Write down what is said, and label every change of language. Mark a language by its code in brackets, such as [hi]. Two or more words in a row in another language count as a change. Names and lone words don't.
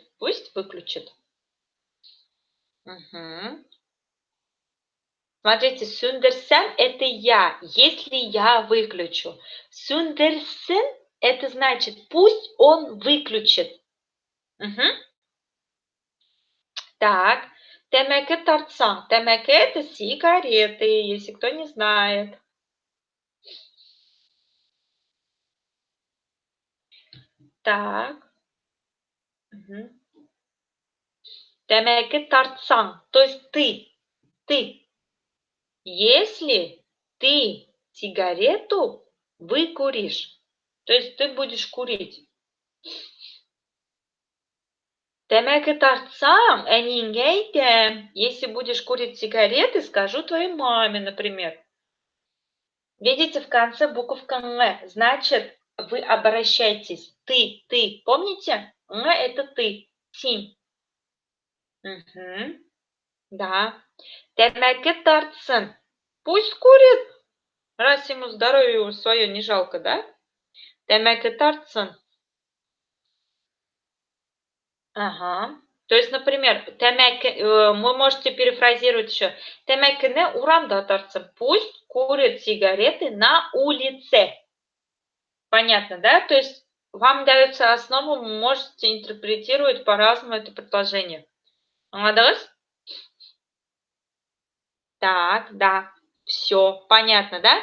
[ru] Пусть выключит. Угу. Смотрите, сүндерсен это я, если я выключу. Сүндерсен это значит пусть он выключит. Угу. Так, [tt] тәмәке тартсаң. [ru] Тәмәке это сигареты, если кто не знает. Так. Угу. [tt] Тәмәке тартсаң, [ru] то есть ты. Если ты сигарету выкуришь, то есть ты будешь курить. [tt] Тәмәке тартсаң, әнеңгә әйтәм. [ru] Если будешь курить сигареты, скажу твоей маме, например. Видите, в конце буковка «н», значит, вы обращаетесь. Ты. Помните? «Н» это ты. [tt] Син. Угу. Да. Тәмәке тартсын. [ru] Пусть курит, раз ему здоровье свое не жалко, да? [tt] Тәмәке тартсын. Ага. [ru] То есть, например, вы можете перефразировать еще. [tt] Тәмәкене урамда тартсын. [ru] Пусть курит сигареты на улице. Понятно, да? То есть вам дается основу, вы можете интерпретировать по-разному это предложение. Молодец? Так, да. Все, понятно, да?